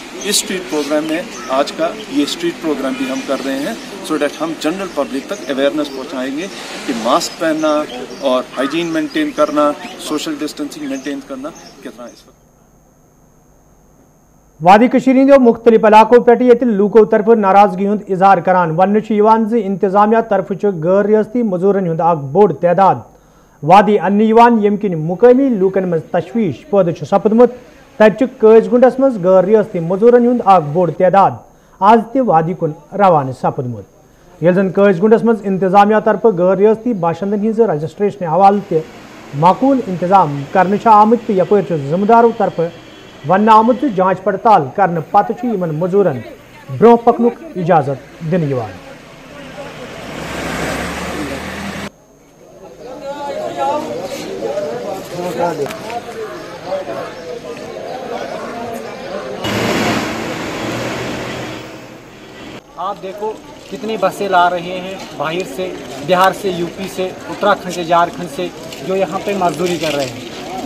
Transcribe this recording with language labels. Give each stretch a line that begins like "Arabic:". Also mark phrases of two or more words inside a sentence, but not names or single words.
Hindi: इस
English: street program
Hindi: में आज का ये
English: street program
Hindi: भी हम कर रहे हैं
English: so that
Hindi: हम
English: general public
Hindi: तक अवेयरनेस पहुंचाएंगे कि मास्क पहनना और
English: hygiene maintain
Hindi: करना,
English: social distancing maintain
Hindi: करना कितना इस वक्त।
Kashmiri: वादी कशीर मुख्तलिफ इलाकों पे लूकों तरफ नाराजगी हुंद इजहार करान वन इंतजामिया तरफ गैर रियासती मजूरन हुंद बोड़ तादाद वादी अन्न यम किन मुकामी लूकन मज तशवीश पैदा सपदमुत। तब कैजगुंडस मज गैर रियासती मजूरन हुंद बोड़ तादाद आज ते वादी कुन रवान सपदमुत। ये जन कैजगुंडस मज इंतजामिया तरफ गैर रियासती बाशिंदन हिंज रजिस्ट्रेशन हवाले ते माकूल इंतजाम करने आमुत तो यपर जिम्मेदारों तरफ वन आमुत जांच पड़ताल करने पत इन मजूरन ब्रोह पकनुक इजाजत दिन।
Hindi: आप देखो कितनी बसें ला रहे हैं बाहर से, बिहार से, यूपी से, उत्तराखंड से, झारखंड से, जो यहाँ पे मजदूरी कर रहे हैं।